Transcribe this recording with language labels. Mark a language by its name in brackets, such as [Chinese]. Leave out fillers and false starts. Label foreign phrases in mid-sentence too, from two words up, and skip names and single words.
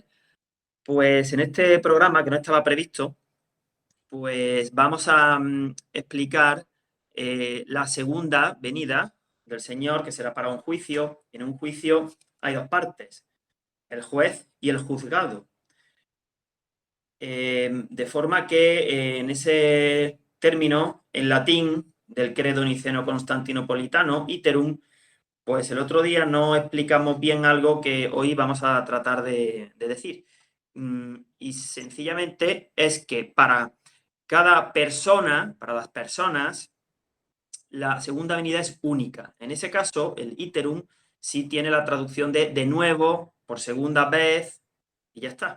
[Spanish] Pues en este programa, que no estaba previsto, pues vamos a explicar la segunda venida del Señor, que será para un juicio. En un juicio hay dos partes, el juez y el juzgado. De forma que en ese término, en latín, del credo niceno-constantinopolitano, iterum, pues el otro día no explicamos bien algo que hoy vamos a tratar de decir. Y sencillamente es que para cada persona, para las personas, la segunda venida es única. En ese caso, el iterum sí tiene la traducción de nuevo, por segunda vez, y ya está.